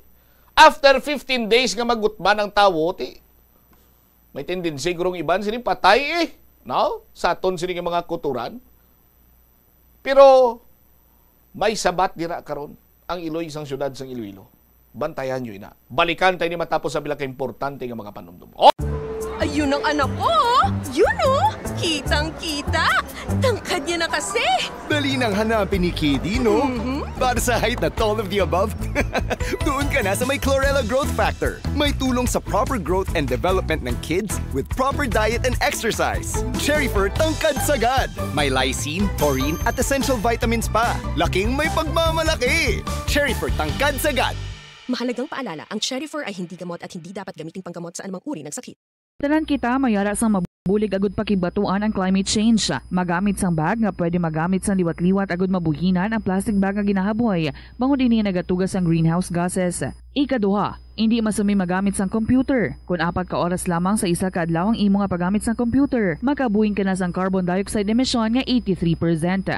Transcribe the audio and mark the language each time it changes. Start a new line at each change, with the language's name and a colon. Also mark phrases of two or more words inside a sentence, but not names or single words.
Hiligaynon: After 15 days nga magutman ang tawo, may tendency gurong iban sining patay eh. No? Sa aton sining mga kuturan. Pero may sabat dira karon ang Iloy isang syudad sang Iloilo. Bantayan nyo ina. Balikan tayo ni matapos sa bilaka importante nga mga panumdum. Oh!
Filipino: Ayun ang anak ko! Yun oh! Kitang-kita! Tangkad niya na kasi! Dali nang hanapin ni Kitty, no? Para sa height na
English: all of the above,
Filipino: doon ka na sa may Chlorella Growth Factor. May tulong sa
English: proper growth and development
Filipino: ng
English: kids with proper diet and exercise.
Filipino: Cherry Fur tangkad sagad. May lysine, taurine at
English: essential vitamins
Filipino: pa. Laking may pagmamalaki. Cherry Fur tangkad sagad. Mahalagang paalala, ang Cherry Fur ay hindi gamot at hindi dapat gamiting panggamot sa anumang uri ng sakit.
Hiligaynon: Tanan kita mayara sang mabulig agud pakibatuan ang
English: climate change.
Hiligaynon: Magamit sang bag nga pwede magamit sang liwat-liwat agud mabuhinan ang
English: plastic bag
Hiligaynon: nga ginahaboy. Bangod dinhi nagatugas ang
English: greenhouse gases.
Hiligaynon: Ikaduha, hindi masumi magamit sang computer. Kung 4 ka oras lamang sa isa ka adlaw ang imo nga paggamit sang computer, makabuhing ka na sang
English: carbon dioxide emission
Hiligaynon: nga 83%.